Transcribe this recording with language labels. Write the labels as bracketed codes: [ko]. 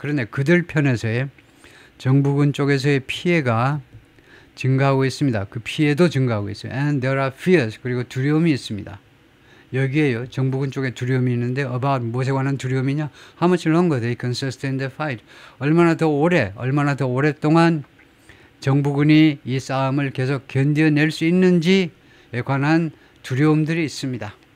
[ko] 그런데 그들 편에서의 정부군 쪽에서의 피해가 증가하고 있습니다. 그 피해도 증가하고 있어요. [en] And there are fears. [ko] 그리고 두려움이 있습니다. 여기에요. 정부군 쪽에 두려움이 있는데 about 무엇에 관한 두려움이냐? [en] How much longer they can sustain the fight. [ko] 얼마나 더 오랫동안 정부군이 이 싸움을 계속 견뎌낼 수 있는지에 관한 두려움들이 있습니다.